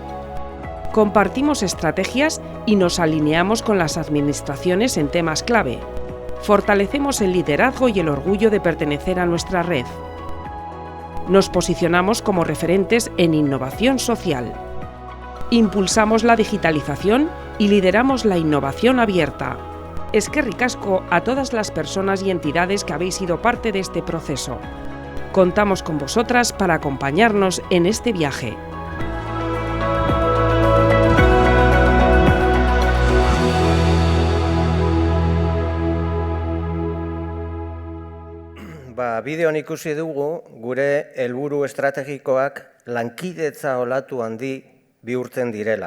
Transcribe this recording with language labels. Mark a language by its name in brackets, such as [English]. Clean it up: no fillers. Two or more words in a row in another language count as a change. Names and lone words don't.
[Spanish] Compartimos estrategias y nos alineamos con las administraciones en temas clave. Fortalecemos el liderazgo y el orgullo de pertenecer a nuestra red. Nos posicionamos como referentes en innovación social. Impulsamos la digitalización y lideramos la innovación abierta. [Basque] Eskerrik asko [Spanish] a todas las personas y entidades que habéis sido parte de este proceso. Contamos con vosotras para acompañarnos en este viaje. [Basque] Bideoan ikusi dugu gure helburu estrategikoak lankidetza olatu handi bihurtzen direla.